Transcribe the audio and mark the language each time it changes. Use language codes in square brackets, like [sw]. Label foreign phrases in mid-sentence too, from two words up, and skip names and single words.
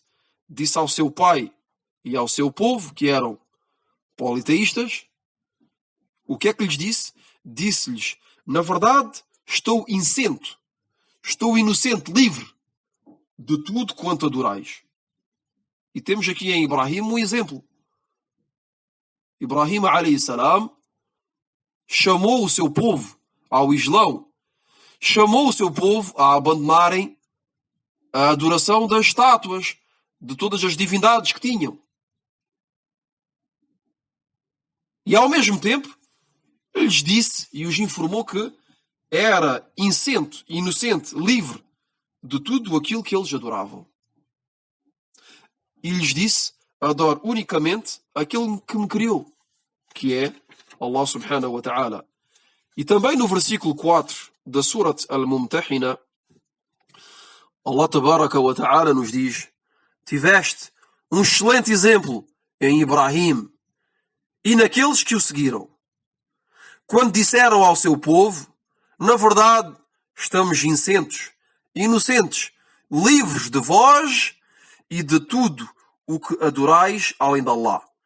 [pt] Disse ao seu pai e ao seu povo, que eram politeístas, o que é que lhes disse? Disse-lhes: na verdade, estou inocente, livre de tudo quanto adorais. E temos aqui em Ibrahim um exemplo. Ibrahim [ar] عليه السلام [pt] chamou o seu povo ao Islão, chamou o seu povo a abandonarem a adoração das estátuas, de todas as divindades que tinham. E ao mesmo tempo lhes disse e os informou que era inocente, livre de tudo aquilo que eles adoravam. E lhes disse: adoro unicamente aquele que me criou, que é [ar] الله سبحانه وتعالى. [pt] E também no versículo 4 da Surat Al-Mumtahina, [ar] الله تبارك وتعالى [pt] nos diz: tiveste um excelente exemplo em Ibrahim e naqueles que o seguiram, quando disseram ao seu povo: na verdade, estamos inocentes, livres de vós e de tudo o que adorais além de Allah.